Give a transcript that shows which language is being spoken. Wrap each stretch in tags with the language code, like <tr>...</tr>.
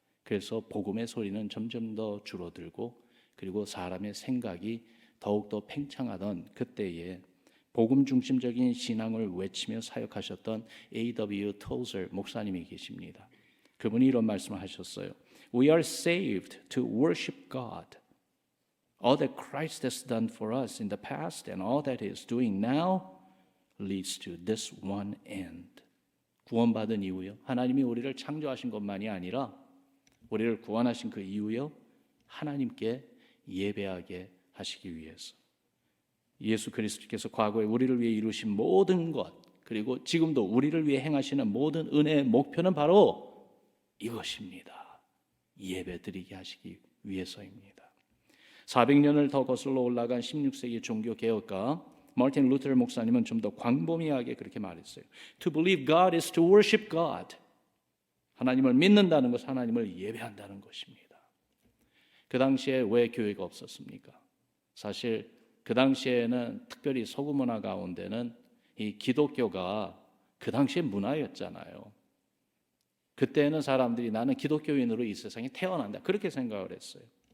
<ko>그래서 복음의 소리는 점점 더 줄어들고 그리고 사람의 생각이 더욱더 팽창하던 그때에 복음 중심적인 신앙을 외치며 사역하셨던 A.W. 토zer 목사님이 계십니다. 그분이 이런 말씀을 하셨어요.</ko> <en>We are saved to worship God. All that Christ has done for us in the past and all that He is doing now leads to this one end.</en> <ko>구원받은 이후요. 하나님이 우리를 창조하신 것만이 아니라 우리를 구원하신 그 이후요. 하나님께 예배하게 하시기 위해서. 예수 그리스도께서 과거에 우리를 위해 이루신 모든 것 그리고 지금도 우리를 위해 행하시는 모든 은혜의 목표는 바로 이것입니다. 예배드리게 하시기 위해서입니다. 400년을 더 거슬러 올라간 16세기 종교개혁가 마틴 루터 목사님은 좀 더 광범위하게 그렇게 말했어요.</ko> <en>To believe God is to worship God.</en> <ko>하나님을 믿는다는 것은 하나님을 예배한다는 것입니다. 그 당시에 왜 교회가 없었습니까? 사실 그 당시에는 특별히 서구 문화 가운데는 이 기독교가 그 당시의 문화였잖아요. 그때는 사람들이 나는 기독교인으로 이 세상에 태어난다 그렇게 생각을 했어요.</ko>